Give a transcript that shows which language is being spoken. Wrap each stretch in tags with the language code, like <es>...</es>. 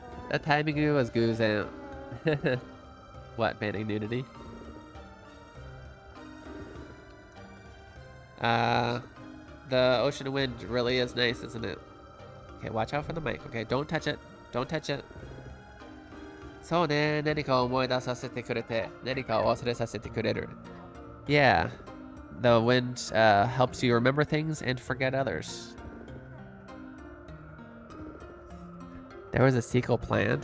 <en>The timing was goose out. What, banning nudity? The ocean wind really is nice, isn't it? Okay, watch out for the mic. Okay, don't touch it. Don't touch it.</en> <ja>そうね、何かを思い出させてくれて、何かを忘れさせてくれる。</ja> <en>Yeah, the wind helps you remember things and forget others. There was a sequel planned?</en>